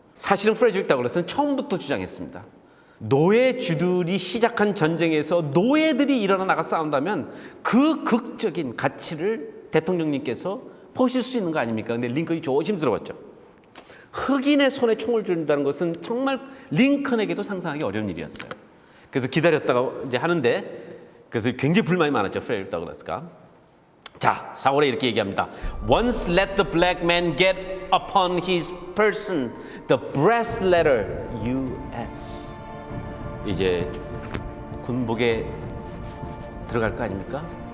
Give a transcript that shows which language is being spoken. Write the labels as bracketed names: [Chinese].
[Korean] 사실은 프레드릭 더글라스는 처음부터 주장했습니다. 노예주들이 시작한 전쟁에서 노예들이 일어나 나가 싸운다면 그 극적인 가치를 대통령님께서 보실 수 있는 거 아닙니까? 근데 링컨이 조심스러웠죠. 흑인의 손에 총을 준다는 것은 정말 링컨에게도 상상하기 어려운 일이었어요. 그래서 기다렸다가 이제 하는데 그래서 굉장히 불만이 많았죠. 프레드릭 더글라스가. 자, 4월에 이렇게 얘기합니다. [English] Once let the black man get upon his person the brass letter U.S. [Korean] 이제 군복에 들어갈 거 아닙니까?